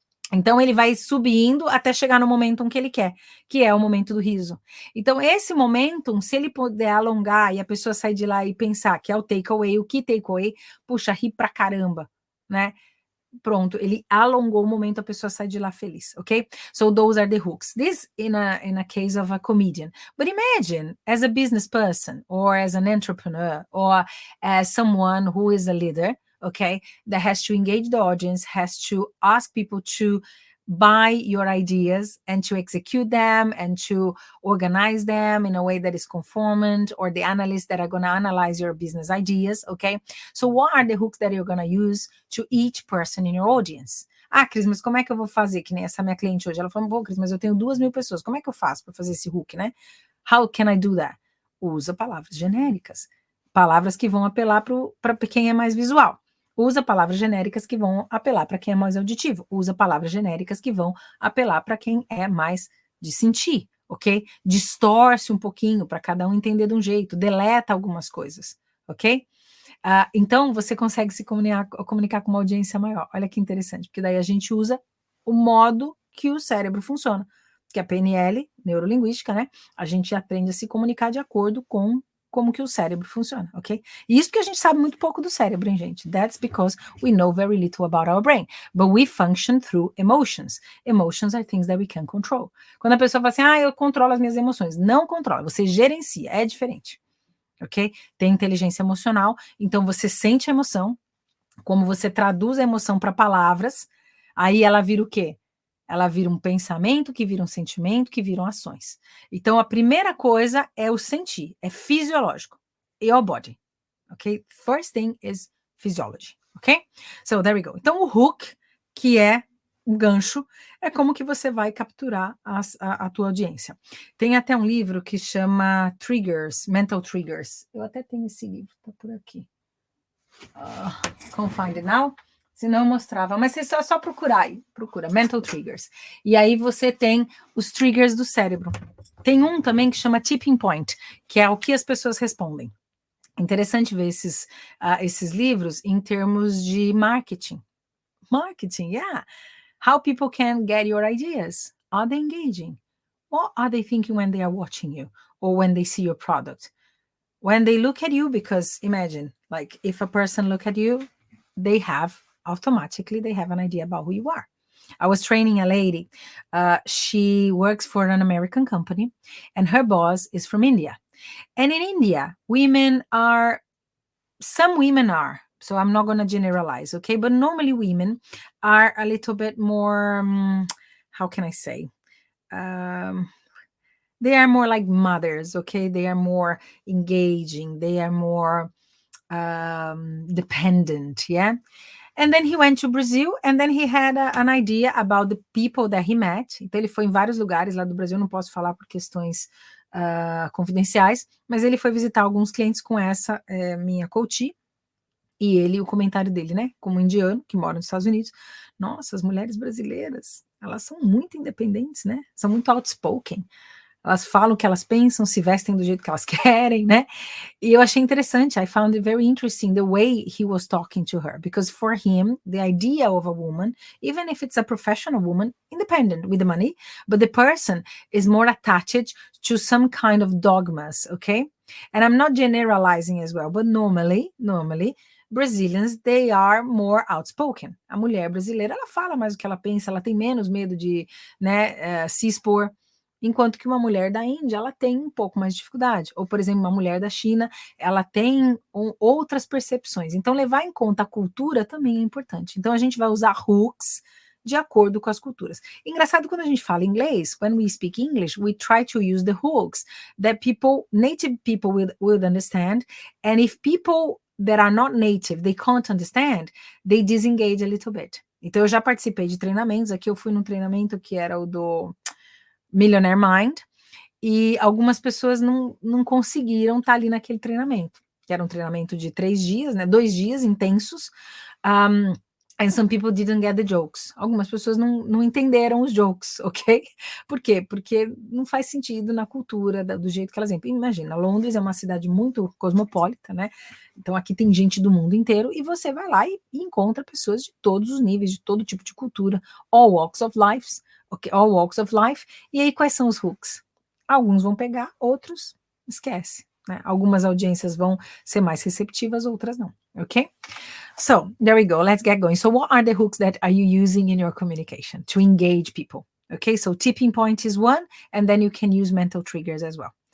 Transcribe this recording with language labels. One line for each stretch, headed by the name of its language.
Portuguese: Então, ele vai subindo até chegar no momentum que ele quer, que é o momento do riso. Então, esse momentum, se ele puder alongar e a pessoa sair de lá e pensar que é o takeaway, o que takeaway? Puxa, ri pra caramba, né? Pronto, ele alongou o momento, a pessoa sai de lá feliz, ok?
English: So those are the hooks. This in a case of a comedian. But imagine as a business person or as an entrepreneur or as someone who is a leader, okay, that has to engage the audience, has to ask people to buy your ideas and to execute them and to organize them in a way that is conformant, or the analysts that are going to analyze your business ideas, okay? So what are the hooks that you're going to use to each person in your audience?
Portuguese: Cris, mas como é que eu vou fazer? Que nem essa minha cliente hoje, ela falou, pô, Cris, mas eu tenho 2.000 pessoas, como é que eu faço para fazer esse hook, né?
English: How can I do that?
Portuguese: Usa palavras genéricas, palavras que vão apelar para quem é mais visual. Usa palavras genéricas que vão apelar para quem é mais auditivo. Usa palavras genéricas que vão apelar para quem é mais de sentir, ok? Distorce um pouquinho para cada um entender de um jeito, deleta algumas coisas, ok? Então, você consegue se comunicar com uma audiência maior. Olha que interessante, porque daí a gente usa o modo que o cérebro funciona, que é a PNL, neurolinguística, né? A gente aprende a se comunicar de acordo com como que o cérebro funciona, ok? E isso porque a gente sabe muito pouco do cérebro, hein, gente?
English: That's because we know very little about our brain. But we function through emotions. Emotions are things that we can control.
Portuguese: Quando a pessoa fala assim, eu controlo as minhas emoções. Não controla, você gerencia, é diferente, ok? Tem inteligência emocional, então você sente a emoção, como você traduz a emoção para palavras, aí ela vira o quê? Ela vira um pensamento, que vira um sentimento, que viram ações. Então, a primeira coisa é o sentir, é fisiológico.
English: Your body, ok? First thing is physiology, ok? So, there we go.
Portuguese: Então, o hook, que é um gancho, é como que você vai capturar a tua audiência. Tem até um livro que chama Triggers, Mental Triggers. Eu até tenho esse livro, tá por aqui.
English: Can't find it now.
Portuguese: Se não, eu mostrava. Mas você só procurar aí. Procura, Mental Triggers. E aí você tem os triggers do cérebro. Tem um também que chama Tipping Point, que é o que as pessoas respondem. Interessante ver esses livros em termos de marketing.
English: Marketing, yeah. How people can get your ideas. Are they engaging? What are they thinking when they are watching you? Or when they see your product? When they look at you, because imagine, like if a person look at you, they have an idea about who you are. I was training a lady. She works for an American company and her boss is from India. And in India, some women are, so I'm not going to generalize, okay? But normally women are a little bit more, how can I say? They are more like mothers, okay? They are more engaging. They are more dependent, yeah? And then he went to Brazil, and then he had an idea about the people that he met.
Portuguese: Então, ele foi em vários lugares lá do Brasil, não posso falar por questões confidenciais, mas ele foi visitar alguns clientes com essa minha coach. E ele, o comentário dele, né, como indiano, que mora nos Estados Unidos, nossa, as mulheres brasileiras, elas são muito independentes, né? São muito outspoken. Elas falam o que elas pensam, se vestem do jeito que elas querem, né? E eu achei interessante.
English: I found it very interesting the way he was talking to her, because for him, the idea of a woman, even if it's a professional woman, independent with the money, but the person is more attached to some kind of dogmas, okay? And I'm not generalizing as well, but normally, Brazilians, they are more outspoken.
Portuguese: A mulher brasileira, ela fala mais o que ela pensa, ela tem menos medo de, né, se expor. Enquanto que uma mulher da Índia, ela tem um pouco mais de dificuldade. Ou, por exemplo, uma mulher da China, ela tem outras percepções. Então, levar em conta a cultura também é importante. Então, a gente vai usar hooks de acordo com as culturas. Engraçado, quando a gente fala inglês,
English: when we speak English, we try to use the hooks that native people will understand. And if people that are not native, they can't understand, they disengage a little bit.
Portuguese: Então, eu já participei de treinamentos. Aqui eu fui num treinamento que era o do Millionaire Mind, e algumas pessoas não conseguiram estar ali naquele treinamento, que era um treinamento de 3 dias, né, 2 dias intensos,
English: and some people didn't get the jokes.
Portuguese: Algumas pessoas não entenderam os jokes, ok? Por quê? Porque não faz sentido na cultura, do jeito que elas entendem. Imagina, Londres é uma cidade muito cosmopolita, né? Então aqui tem gente do mundo inteiro, e você vai lá e encontra pessoas de todos os níveis, de todo tipo de cultura,
English: all walks of life,
Portuguese: e aí quais são os hooks? Alguns vão pegar, outros esquece, né? Algumas audiências vão ser mais receptivas, outras não, ok?
English: So, there we go, let's get going. So what are the hooks that are you using in your communication to engage people? Okay, so tipping point is one, and then you can use mental triggers as well.